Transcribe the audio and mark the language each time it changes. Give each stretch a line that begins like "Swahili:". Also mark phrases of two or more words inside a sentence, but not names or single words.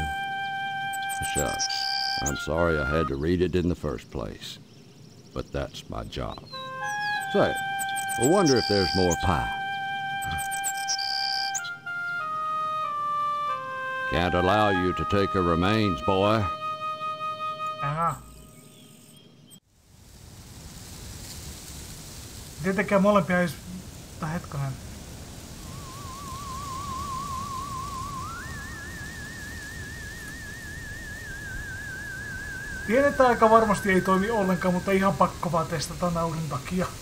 English: Shucks, I'm sorry I had to read it in the first place, but that's my job. Say, I wonder if there's more pie. Can't allow you to take her remains, boy.
Finnish: Aha. Tietenkään molempia ei... Hetkonen. Tiedetään aika varmasti ei toimi ollenkaan, mutta ihan pakko vaan testata naurin takia.